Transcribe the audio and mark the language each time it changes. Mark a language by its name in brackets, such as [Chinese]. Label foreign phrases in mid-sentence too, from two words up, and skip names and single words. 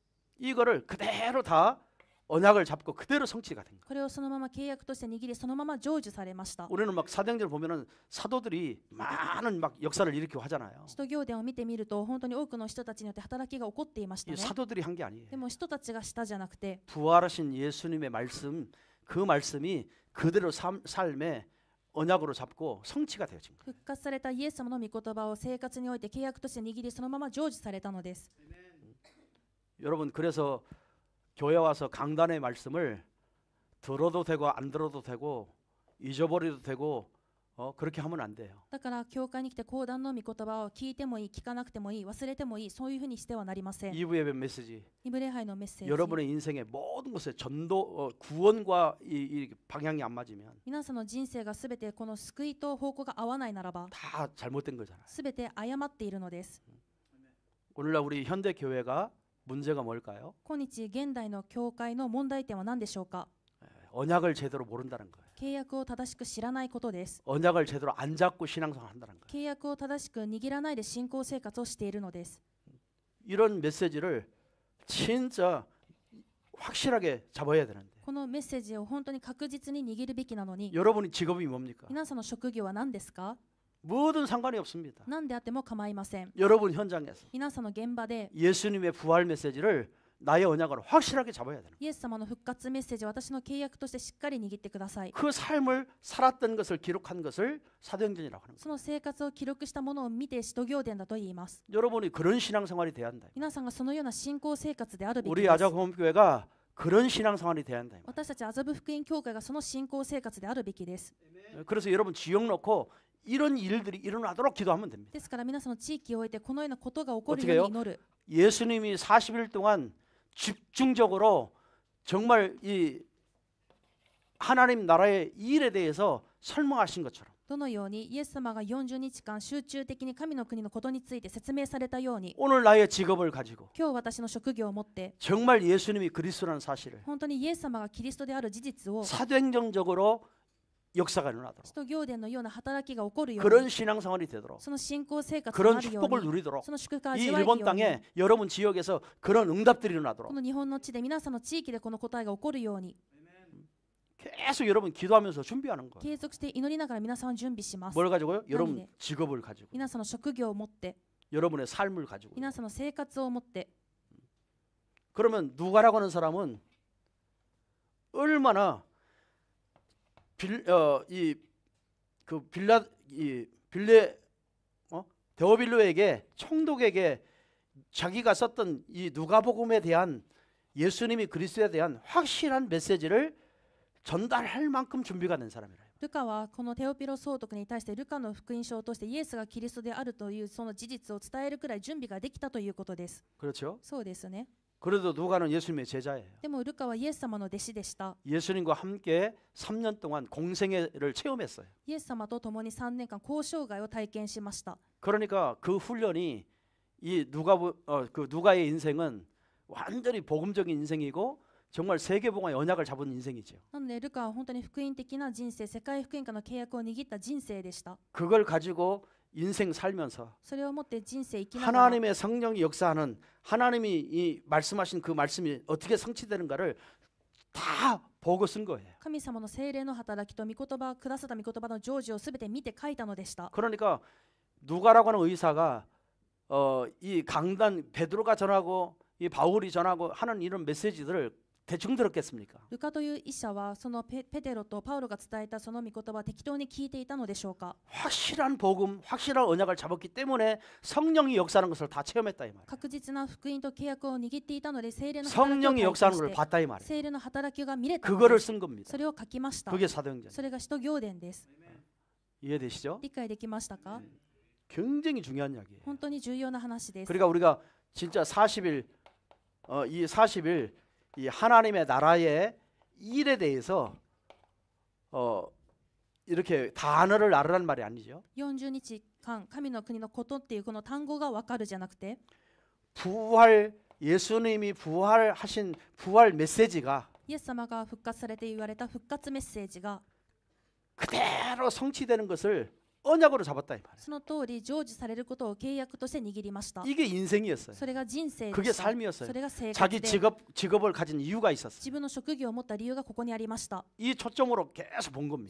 [Korean] 이거를 그대로 다 언약을 잡고 그대로 성취가 된 거예요. [Japanese] これをそのまま契約として握り、そのまま成就されました。 [Korean] 우리는 막 사도행전을 보면은 사도들이 많은 막 역사를 일으키고 하잖아요. [Japanese] 使徒行伝を見てみると本当に多くの人たちによって働きが起こっていました [Korean] 이 [Japanese] ね。 [Korean] 사도들이 한 게 아니에요. [Japanese] でも人たちがしたじゃなくて、 [Korean] 부활하신 예수님의 말씀, 그 말씀이 그대로 삶에 언약으로 잡고 성취가 되어진 거예요. [Japanese] 復活されたイエス様の御言葉を生活において契約として握り、そのまま成就されたのです。 [Korean] 여러분 그래서 교회 와서 강단의 말씀을 들어도 되고 안 들어도 되고 잊어버려도 되고 그렇게 하면 안 돼요. [Japanese] だから教会に来て講談の御言葉を聞いてもいい、聞かなくてもいい、忘れてもいい、そういうふうにしてはなりません。 [Korean] 2부 예배 메시지 [Japanese] イブ礼拝のメッセージ。 [Korean] 여러분의 인생의 모든 것에 전도 구원과 이 방향이 안 맞으면 [Japanese] 皆さんの人生がすべてこの救いと方向が合わないならば、 [Korean] 다 잘못된 거잖아요. [Japanese] すべて誤っているのです。 [Korean] 오늘날 우리 현대 교회가 문제가 뭘까요? [Japanese] 今日現代の教会の問題点は何でしょうか？ [Korean] 언약을 제대로 모른다는 거예요. [Japanese] 契約を正しく知らないことです。 [Korean] 언약을 제대로 안 잡고 신앙생활 한다는 거예요. [Japanese] 契約を正しく握らないで信仰生活をしているのです。 [Korean] 이런 메시지를 진짜 확실하게 잡아야 되는데. [Japanese] このメッセージを本当に確実に握るべきなのに、 [Korean] 여러분이 직업이 뭡니까? [Japanese] 皆さんの職業は何ですか？ [Korean] 뭐든 상관이 없습니다. [Japanese] 何であっても構いません。 [Korean] 여러분 현장에서 [Japanese] 皆さんの現場で [Korean] 예수님의 부활 메시지를 나의 언약으로 확실하게 잡아야 되는 거예요. [Japanese] イエス様の復活メッセージを私の契約としてしっかり握ってください。 [Korean] 그 삶을 살았던 것을 기록한 것을 사도행전이라고 하는 거예요. [Japanese] その生活を記録したものを見て使徒行伝だと言います。 [Korean] 여러분이 그런 신앙생활이 돼야 한다. [Japanese] 皆さんがそのような信仰生活であるべき [Korean] 우리 [Japanese] です。 [Korean] 아자공업교회가 그런 신앙생활이 돼야 한다. [Japanese] 私たち麻布福音教会がその信仰生活であるべきです。 [Korean] 그래서 여러분 지역 놓고 이런 일들이 일어나도록 기도하면 됩니다. [Japanese] ですから皆さんの地域を置いてこのようなことが起こる [Korean] 어떻게 [Japanese] よ [Korean] 해요? [Japanese] うに祈る。 [Korean] 예수님이 40일 동안 집중적으로 정말 이 하나님 나라의 일에 대해서 설명하신 것처럼 [Japanese] どのようにイエス様が40日間集中的に神の国のことについて説明されたように、 [Korean] 오늘 나의 직업을 가지고 [Japanese] 今日私の職業を持って [Korean] 정말 예수님이 그리스도라는 사실을 [Japanese] 本当にイエス様がキリストである事実を [Korean] 사도행정적으로 역사가 일어나도록 [Japanese] 使徒行伝のような働きが起こるよう [Korean] 그런 [Japanese] に、 [Korean] 신앙생활이 되도록 [Japanese] その信仰生活と [Korean] 그런 [Japanese] なるよう [Korean] 축복을 [Japanese] に、 [Korean] 누리도록 [Japanese] その祝福を [Korean] 이 [Japanese] 味わえるよ [Korean] 일본 [Japanese] うに、 [Korean] 땅에 여러분 지역에서 그런 응답들이 [Japanese] こ [Korean] 일어나도록 [Japanese] の日本の地で皆さんの地域でこの答えが起こるように [Korean] 계속 여러분 기도하면서 준비하는 거예요. [Japanese] 継続して祈りながら皆さんは準備します。 [Korean] 뭘 가지고요? 여러분 네. 직업을 가지고 [Japanese] 皆さんの職業を持って、 [Korean] 여러분의 삶을 가지고 [Japanese] 皆さんの生活を持って、 [Korean] 그러면 누가라고 하는 사람은 얼마나 데오빌로에게 총독에게 자기가 썼던 이 누가복음에 대한 예수님이 그리스도에 대한 확실한 메시지를 전달할 만큼 준비가 된 사람이래요. [Japanese] ルカはこのテオピロ総督に対してルカの福音書を通してイエスがキリストであるというその事実を伝えるくらい準備ができたということです。 [Korean] 그렇죠? [Japanese] そうですね。 [Korean] 그래도 누가는 예수님의 제자예요. [Japanese] でもルカはイエス様の弟子でした。 [Korean] 예수님과 함께 3년 동안 공생애를 체험했어요. [Japanese] イエス様と共に3年間交渉外を体験しました。 [Korean] 그러니까 그 훈련이 이 누가의 인생은 완전히 복음적인 인생이고 정말 세계복음의 언약을 잡은 인생이죠. [Japanese] なのでルカは本当に福音的な人生、世界福音化の契約を握った人生でした。 [Korean] 그걸 가지고 인생 살면서 [Japanese] それをもって人生生きながら [Korean] 하나님의 성령이 역사하는 하나님이 이 말씀하신 그 말씀이 어떻게 성취되는가를 다 보고 쓴 거예요. [Japanese] 神様の聖霊の働きと御言葉、くださった御言葉の成就をすべて見て書いたのでした。 [Korean] 그러니까 누가라고 하는 의사가 이 강단 베드로가 전하고 이 바울이 전하고 하는 이런 메시지들을 대충 들었겠습니까? [Japanese] ルカという医者はそのペテロとパウロが伝えたその御言葉を適当に聞いていたのでしょうか。 [Korean] 확실한 복음, 확실한 언약을 잡았기 때문에 성령이 역사하는 것을 다 체험했다 이 말이에요. [Japanese] 確実な福音と契約を握っていたので聖霊の働き [Korean] 성령이 [Japanese] を [Korean] 역사하는 [Japanese] 体 [Korean] 걸 [Japanese] 験して [Korean] 봤다 이 말이에요. [Japanese] 聖霊の働きが見れたので [Korean] 그거를 [Japanese] す。 [Korean] 쓴 겁니다. [Japanese] それを書きました。 [Korean] 그게 사도행전. [Japanese] それが使徒行伝です。 [Korean] 이해되시죠? [Japanese] 理解できましたか？ [Korean] 굉장히 중요한 이야기예요. [Japanese] 本当に重要な話です。 [Korean] 그러니까 우리가 진짜 40일 이 40일 이 하나님의 나라의 일에 대해서 이렇게 단어를 알으란 말이 아니죠. [Japanese] 40 日間神の国のことっていうこの単語が分かるじゃなくて、 [Korean] 부활 예수님이 부활하신 부활 메시지가 [Japanese] イエス様が復活されて言われた復活メッセージが [Korean] 그대로 성취되는 것을 언약으로 잡았다 이 말이에요. [Japanese] その通り成就されることを契約として握りました。 [Korean] 이게 인생이었어요. [Japanese] それが人生で [Korean] 그게 [Japanese] した。 [Korean] 삶이었어요. [Japanese] それが生 [Korean] 자기 [Japanese] 活で [Korean] 직업을 가진 이유가 있었어요. [Japanese] 自分の職業を持った理由がここにありました。 [Korean] 이 초점으로 계속 본 겁니다.